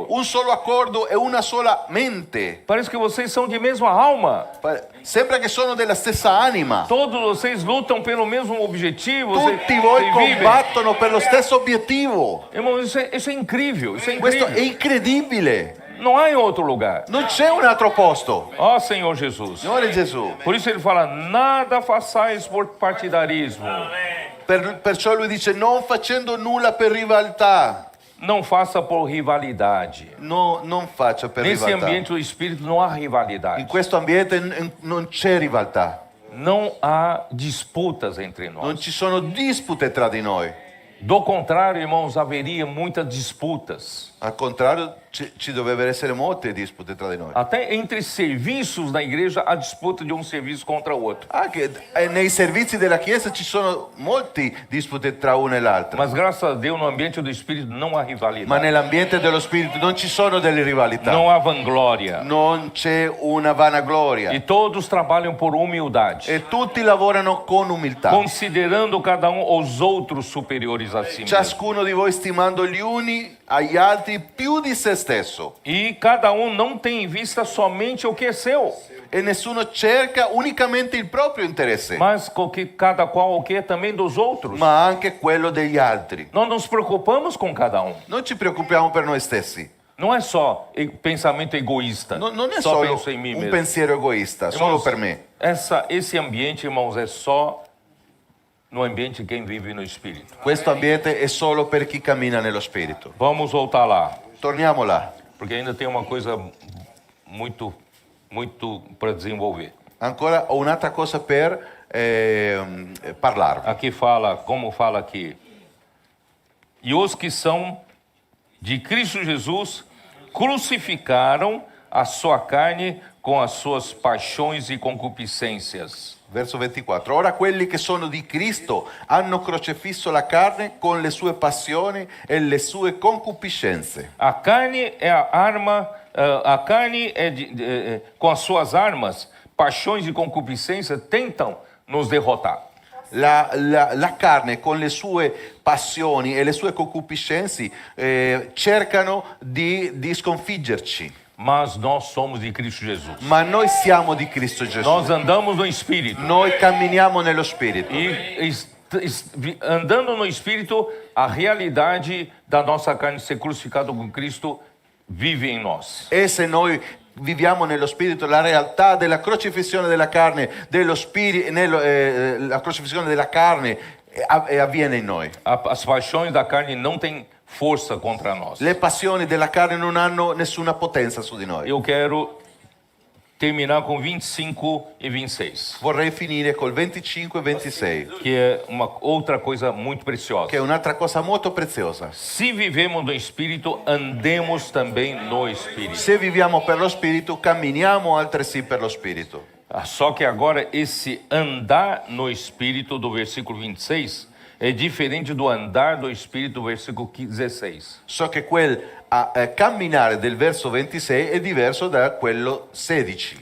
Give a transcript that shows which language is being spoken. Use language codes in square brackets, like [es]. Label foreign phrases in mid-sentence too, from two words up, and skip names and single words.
[it] Un solo accordo e una sola mente. [pt] Parece que vocês são de mesma alma. [it] Sembra che sono della stessa anima. [pt] Todos vocês lutam pelo mesmo objetivo. [it] Tutti voi combattono per lo stesso obiettivo. [pt] Irmão, isso é incrível. Isso é [it] Questo [pt] incrível. [it] è incredibile. [pt] Não há em outro lugar. [it] Non c'è un altro posto. [pt] Ó Senhor Jesus. [it] Signore Gesù. [pt] Por isso ele fala, nada façais por partidarismo. [it] Perciò lui dice, non facendo nulla per rivalità. [pt] Não faça por rivalidade. [it] No, non faccia per [pt] Nesse [it] rivalità. [pt] ambiente do Espírito não há rivalidade. [it] In questo ambiente non c'è rivalità. [pt] Não há disputas entre nós. [it] Non ci sono dispute tra di noi. [pt] Do contrário, irmãos, haveria muitas disputas. [it] Al contrario, ci dovrebbero essere molte dispute tra di noi. [pt] Até entre serviços da igreja, há disputa de um serviço contra o outro. [it] Anche nei servizi della Chiesa ci sono molti dispute tra uno e l'altro. [pt] Mas graças a Deus, no ambiente do Espírito, não há rivalidade. [it] Ma nell'ambiente dello Spirito non ci sono delle rivalità. [pt] Não há vanglória. [it] Non c'è una vanagloria. [pt] E todos trabalham por humildade. [it] E tutti lavorano con umiltà. [pt] Considerando cada um os outros superiores a si mesmo. [it] Ciascuno di voi stimando gli uni agli altri più di se stesso. [pt] E cada um não tem em vista somente o que é seu, [it] E nessuno cerca unicamente il proprio interesse, [pt] mas cada qual o que é também dos outros. [it] ma anche quello degli altri. [pt] Nós nos preocupamos com cada um. [it] Non ci preoccupiamo per noi stessi. [pt] Não é só pensamento egoísta. [it] Non è [pt] só [it] solo [pt] penso em mim [it] un [pt] mesmo. [it] pensiero egoista, solo [pt] Irmãos, [it] per me. [pt] esse ambiente, irmãos, é só no ambiente quem vive no Espírito. [it] Questo ambiente è solo per chi cammina nello Spirito. [pt] Vamos voltar lá, [it] Torniamo là. [pt] porque ainda tem uma coisa muito para desenvolver. [it] Ancora ho un'altra cosa per parlarvi. [pt] Aqui fala, como fala aqui, e os que são de Cristo Jesus crucificaram a sua carne com as suas paixões e concupiscências. [it] Verso 24. Ora quelli che sono di Cristo hanno crocifisso la carne con le sue passioni e le sue concupiscenze. [pt] A carne é a arma, a carne com as suas armas, paixões e concupiscência tentam nos derrotar. [it] La carne con le sue passioni e le sue concupiscenze cercano di sconfiggerci. [pt] Mas nós somos de Cristo Jesus. [it] Ma noi siamo di Cristo Gesù. [pt] Nós andamos no Espírito. [it] Noi camminiamo nello Spirito. [pt] E andando no Espírito, a realidade da nossa carne ser crucificada com Cristo vive em nós. [it] E se noi viviamo nello Spirito, la realtà della crocifissione della carne, dello spirito, la crocifissione della carne avviene in noi. [pt] As paixões da carne não têm força contra nós. [it] Le passioni della carne non hanno nessuna potenza su di noi. [pt] Eu quero terminar com 25 e 26, [it] Vorrei finire col 25 e 26, [pt] que é uma outra coisa muito preciosa. [it] che è un'altra cosa molto preziosa. [pt] Se vivemos no Espírito, andemos também no Espírito. [it] Se viviamo per lo Spirito, camminiamo altresì per lo Spirito. [pt] Só que agora esse andar no Espírito do versículo 26 é diferente do andar do Espírito do versículo 16. [it] So che camminare del verso 26 è diverso da quello 16.